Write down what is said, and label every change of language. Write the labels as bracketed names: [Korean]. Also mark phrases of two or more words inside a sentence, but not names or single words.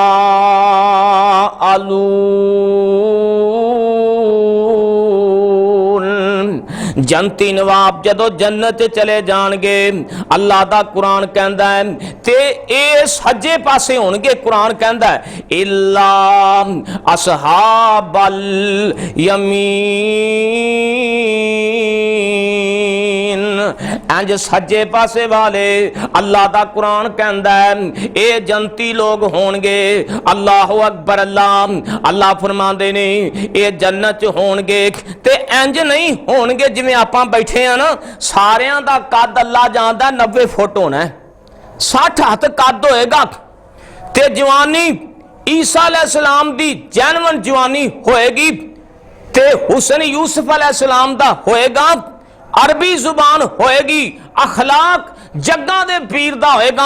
[Punjabi] جنتی نواب جدوں جنت چلے جاݨ گے، اللہ دا قرآن کہندا اے تے ایہ سجے پاسے ہوݨ گے. قرآن کہندا اے [Arabic] إلا أصحاب اليمين, [Punjabi] اینج سجے پاسے والے اللہ دا قرآن کہندا اے ایہ جنتی لوک ہوݨ گے. [Arabic] الله أكبر. [Punjabi] اللہ فرماندے نے ایہ جنت چ ہوݨ گے تے اینج نہیں ہوݨ گے جویں آپاں بیٹھے ہاں نا، ساریاں دا قد اللہ جاندا 90 فٹ ہونا اے، 60 ہتھ قد ہووے گا تے جوانی عیسیٰ علیہ السلام دی جینون جوانی ہووے گی تے حسن یوسف علیہ السلام دا ہووے گا، عربی زبان ہووے گی، اخلاق جگاں دے پیر دا ہووے گا.